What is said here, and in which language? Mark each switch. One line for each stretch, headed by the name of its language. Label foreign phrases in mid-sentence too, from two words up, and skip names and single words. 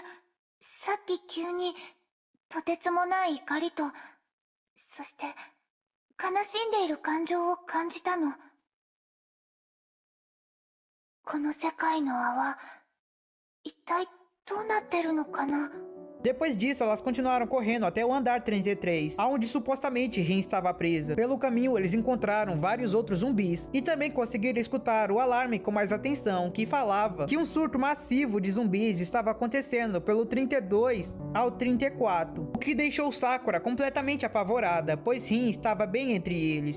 Japanese: さっき急にとてつもない怒りと、そして悲しんでいる感情を感じたの。この世界の泡、一体どうなってるのかな。
Portuguese: Depois disso, elas continuaram correndo até o andar 33, onde supostamente Rin estava presa. Pelo caminho, eles encontraram vários outros zumbis e também conseguiram escutar o alarme com mais atenção, que falava que um surto massivo de zumbis estava acontecendo pelo 32 ao 34, o que deixou Sakura completamente apavorada, pois Rin estava bem entre eles.